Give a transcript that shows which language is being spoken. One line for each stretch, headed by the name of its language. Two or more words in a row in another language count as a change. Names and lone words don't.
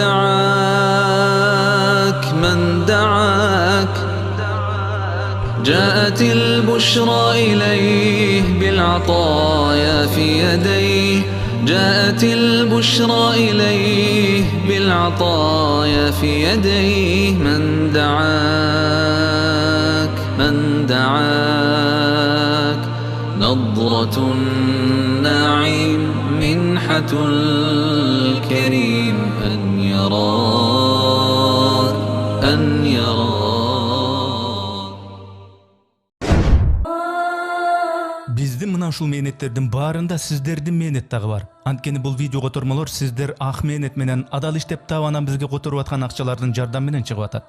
Arabic: دعاك جاءت البشرى إليه بالعطايا في يديه جاءت البشرى إليه بالعطايا في يديه من دعاك نظرة النعيم منحة الكريم أن يراك
Kyrgyz: Биздин мына ушул мээнеттердин баарында сиздердин мээнет дагы бар. Анткени бул видео котормолор сиздер ак мээнет менен адал иштеп таап анан бизге которуп аткан акчалардын жардамы менен чыгып атат.